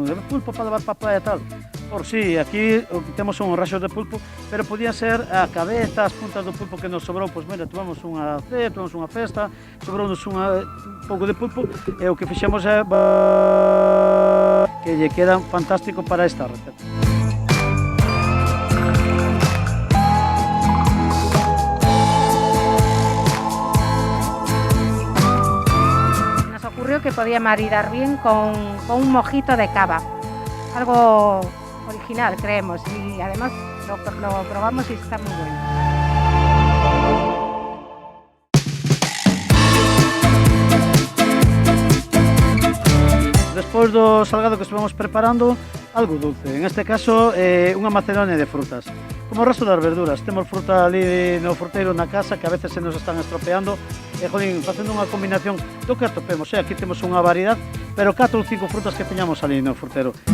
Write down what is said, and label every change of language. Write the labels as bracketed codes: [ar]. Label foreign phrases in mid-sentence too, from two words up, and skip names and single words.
[gl] De pulpo para levar para a playa e tal? Por si, aquí temos uns rachos de pulpo, pero podía ser a cabeza, as puntas do pulpo que nos sobrou, pois mira, tomamos unha cea, tomamos unha festa, sobrounos un pouco de pulpo, e o que fixemos é que lle queda fantástico para esta receta. [es] Ocurrió que podía maridar bien con un mojito de cava, algo original creemos, y además lo probamos y está muy bueno. [gl] Despois do salgado que estivemos preparando, algo dulce, en este caso unha macedonia de frutas. Como o resto das verduras, temos fruta ali no fruteiro na casa que a veces se nos están estropeando e, jolín, facendo unha combinación do que atopemos, aquí temos unha variedade, pero 4 ou 5 frutas que teñamos ali no fruteiro.